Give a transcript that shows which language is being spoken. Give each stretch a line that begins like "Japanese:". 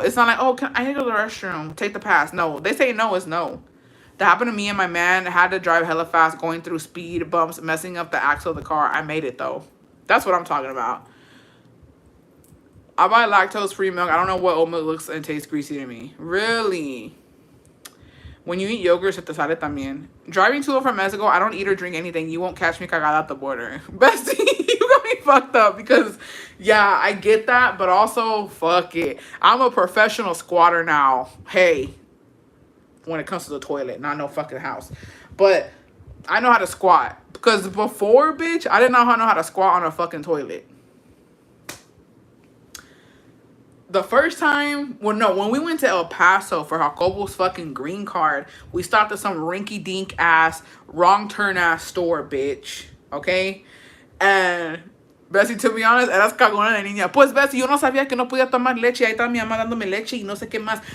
English: It's not like, oh, I need to go to the restroom. Take the pass. No, they say no is no. That happened to me and my man. Had to drive hella fast, going through speed bumps, messing up the axle of the car. I made it, though. That's what I'm talking about. I buy lactose-free milk. I don't know what oat milk looks and tastes greasy to me. Really? When you eat yogurt,
Spanish: se te sale también.
English: Driving to or from Mexico, I don't eat or drink anything. You won't catch me cagada at the border. Bestie, you got me fucked up because, yeah, I get that, but also, fuck it. I'm a professional squatter now. Hey, when it comes to the toilet, not no fucking house. But I know how to squat. Because before, bitch, I didn't know how to squat on a fucking toilet. The first time, well, no, when we went to El Paso for Jacobo's fucking green card, we stopped at some rinky-dink ass, wrong turn ass store, bitch. Okay? And Bessie, to be honest,
Spanish: eras cagona de niña. Pues, Bessie, yo no sabía que no podía tomar leche. Ahí está mi mamá dándome leche y no sé qué más.